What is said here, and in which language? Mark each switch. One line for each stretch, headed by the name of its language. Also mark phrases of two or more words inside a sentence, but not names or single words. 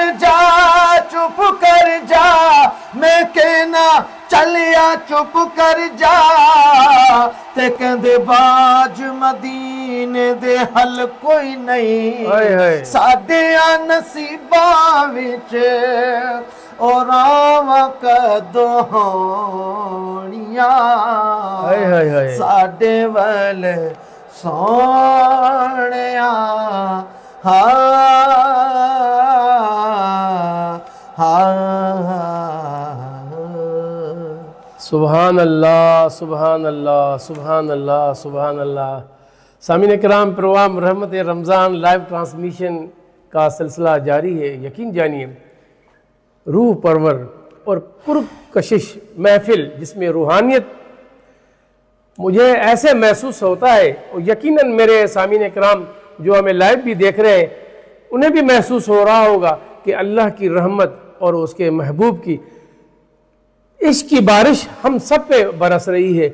Punjabi: جا چپ کر جا میں کہنا چلیا چپ کر جا تے کہندے باج مدینے دے حل کوئی نہیں ساڈیاں نصیباں وچ او راہواں کدوں ہونیاں ساڈے ول سوہنیا
Arabic: سبحان الله سبحان الله سبحان الله سبحان الله.
Urdu: سامعین کرام، پروگرام رحمت رمضان
English: live transmission
Urdu: کا سلسلہ جاری ہے. یقین جانیے روح پرور اور پرکشش محفل جس میں روحانیت مجھے ایسے محسوس ہوتا ہے اور یقیناً میرے سامعین کرام جو ہمیں لائیو بھی دیکھ رہے ہیں انہیں بھی محسوس ہو رہا ہوگا کہ اللہ کی رحمت اور اس کے محبوب کی عشق کی بارش ہم سب پے برس رہی ہے.